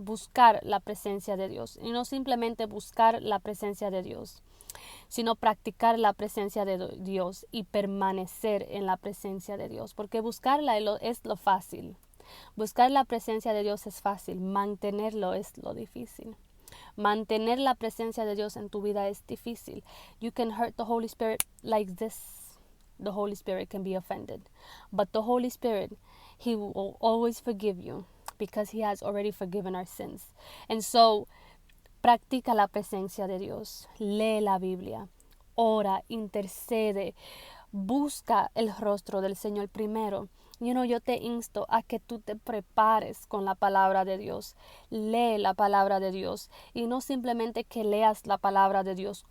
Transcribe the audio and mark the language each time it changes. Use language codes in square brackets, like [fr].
[es] Buscar la presencia de Dios. Y no simplemente buscar la presencia de Dios, sino practicar la presencia de Dios y permanecer en la presencia de Dios. Porque buscarla es lo fácil. Buscar la presencia de Dios es fácil. Mantenerlo es lo difícil. Mantener la presencia de Dios en tu vida es difícil. [en] You can hurt the Holy Spirit like this. The Holy Spirit can be offended. But the Holy Spirit, He will always forgive you because He has already forgiven our sins. And so, [es] practica la presencia de Dios. Lee la Biblia. Ora, intercede. Busca el rostro del Señor primero. Yo te insto a que tú te prepares con la palabra de Dios. Lee la palabra de Dios. Y no simplemente que leas la palabra de Dios.